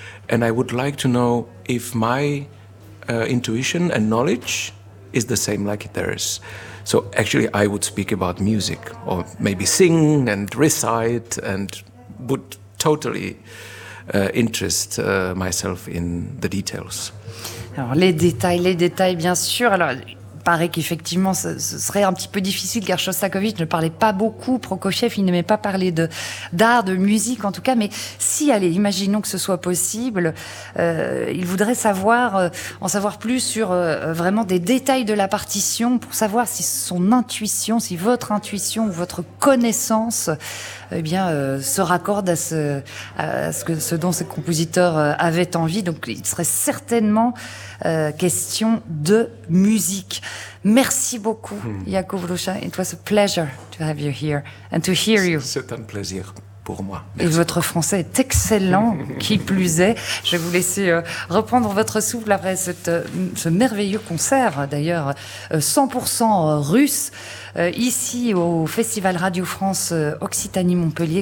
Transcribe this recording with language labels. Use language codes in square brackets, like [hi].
[en] And I would like to know if my intuition and knowledge is the same like theirs. So actually I would speak about music or maybe sing and recite and would totally interest myself in the details. [fr] Alors, les détails, bien sûr. Alors, il paraît qu'effectivement, ce serait un petit peu difficile car Shostakovich ne parlait pas beaucoup, Prokofiev, il n'aimait pas parler d'art, de musique en tout cas. Mais si, allez, imaginons que ce soit possible, il voudrait savoir, en savoir plus sur vraiment des détails de la partition pour savoir si son intuition, si votre intuition ou votre connaissance se raccorde à ce dont ce compositeur avait envie. Donc il serait certainement question de musique. Merci beaucoup, Yacoub Loucha. [en] It was a pleasure to have you here and to hear you. [fr] C'est un plaisir pour moi. Merci. Et votre français est excellent, qui plus est. Je vais vous laisser reprendre votre souffle après ce merveilleux concert, d'ailleurs 100% russe. ici au Festival Radio France Occitanie Montpellier.